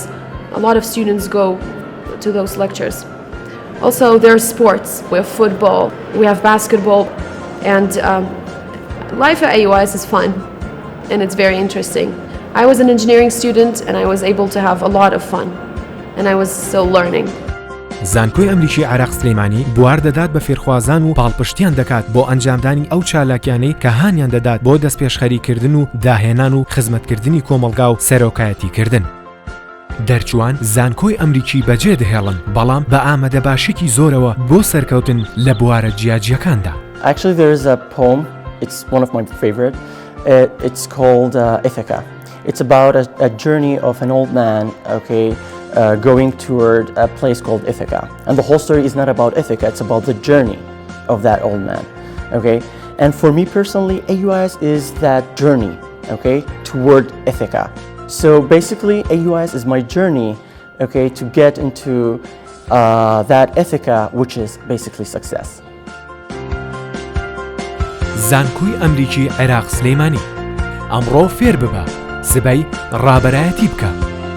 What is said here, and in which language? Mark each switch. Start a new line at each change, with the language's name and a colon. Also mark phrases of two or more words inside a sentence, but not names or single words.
English: A lot of students go to those lectures. Also, there are sports. We have football, we have basketball, and life at AUIS is fun, and it's very interesting. I was an engineering student, and I was able to have a lot of fun, and I was still learning.
Central Kurdish: زانکۆی ئەمریکی عراق سلەیمانی بوار دەدات بە فێرخوازان و پاڵپشتیان دەکات بۆ ئەنجامدانی ئەو چالاکیانەی کە هانیان دەدات بۆ دەستپێشخەریکردن و داهێنان و خزمەتکردنی کۆمەڵگا و سەرۆکایەتیکردن. دەرچوان زانکۆی ئەمریکی بەجێ دەهێڵن، بەڵام بە ئامادەباشێکی زۆرەوە بۆ سەرکەوتن لە بوارە جیاجیەکاندا.
English: Actually, there is a poem. It's one of my favorite. It's called Ithaca. It's about a journey of an old man, going toward a place called Ithaca. And the whole story is not about Ithaca, it's about the journey of that old man, And for me personally, AUIS is that journey, toward Ithaca. So basically, AUIS is my journey, to get into that Ithaca, which is basically success.
Central Kurdish: زانکۆی ئەمریکی عێراق سلەیمانی ئەمڕۆ فێر ببە، سبەی ڕابەرایەتی بکە.